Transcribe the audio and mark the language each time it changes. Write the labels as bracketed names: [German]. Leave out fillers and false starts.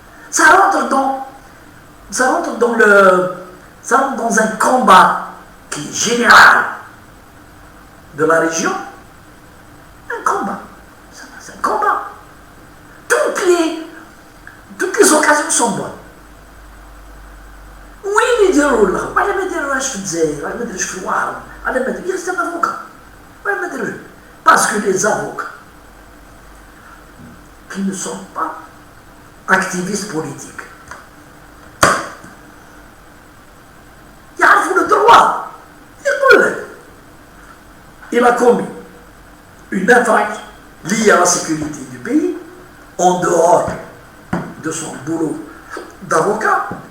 [French] Ça rentre dans un combat qui est général de la région. Un combat. C'est un combat. Toutes les occasions sont bonnes. [Arabic] وين يديروا لها؟ ولا ما يديروهاش في الجزائر، ولا ما يديروش في الوهران، ولا ما يديروش un avocat. ولا ما يديروش. [French] Parce que les avocats qui ne sont pas activistes politiques [Arabic] يعرفوا [French] le droit. [Arabic] يقول لك [French] il a commis une infraction liée à la sécurité du pays en dehors de son boulot d'avocat.